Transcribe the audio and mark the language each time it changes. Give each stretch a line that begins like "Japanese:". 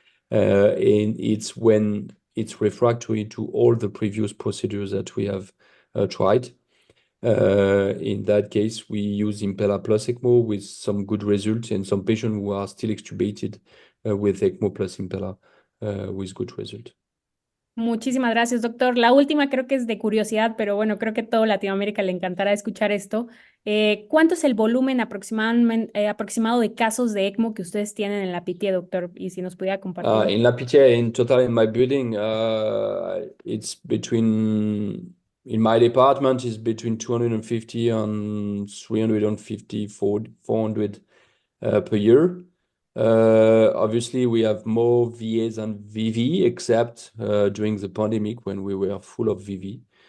English: And it's when it's refractory to all the previous procedures that we have tried. In that case, we use Impella plus ECMO with some good results, and some patients who are still extubated with ECMO plus Impella with good result.
Spanish: Muchísimas gracias, doctor. La última creo que es de curiosidad, pero bueno, creo que todo Latinoamérica le encantará escuchar esto. ¿Cuánto es el volumen aproximado de casos de ECMO que ustedes tienen en la Pitié, doctor? Y si nos pudiera compartir.
English: In La Pitié, in total in my building, it's in my department is between 250 and 350, 400 per year. Obviously, we have more VA than VV, except during the pandemic when we were full of VV.